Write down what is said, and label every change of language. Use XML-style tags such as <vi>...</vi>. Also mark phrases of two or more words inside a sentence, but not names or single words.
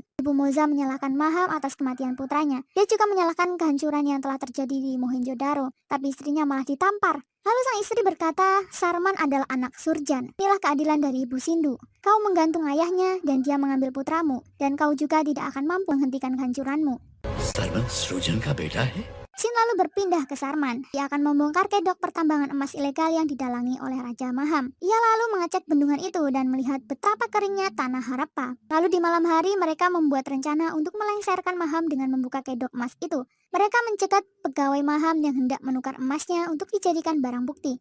<id>Ibu Moza menyalahkan Maham atas kematian putranya. Dia juga menyalahkan kehancuran yang telah terjadi di Mohenjo-daro, tapi istrinya malah ditampar. Lalu sang istri berkata, Sarman adalah anak Surjan. Inilah keadilan dari Ibu Sindu. Kau menggantung ayahnya dan dia mengambil putramu, dan kau juga tidak akan mampu menghentikan kehancuranmu.</id> <hi>सरवन सृजन का बेटा है।</hi> <id>Shin lalu berpindah ke Sarman. Dia akan membongkar kedok pertambangan emas ilegal yang didalangi oleh Raja Maham. Ia lalu mengecek bendungan itu dan melihat betapa keringnya tanah Harappa. Lalu di malam hari mereka membuat rencana untuk melengsarkan Maham dengan membuka kedok emas itu. Mereka mencegat pegawai Maham yang hendak menukar emasnya untuk dijadikan barang bukti.</id>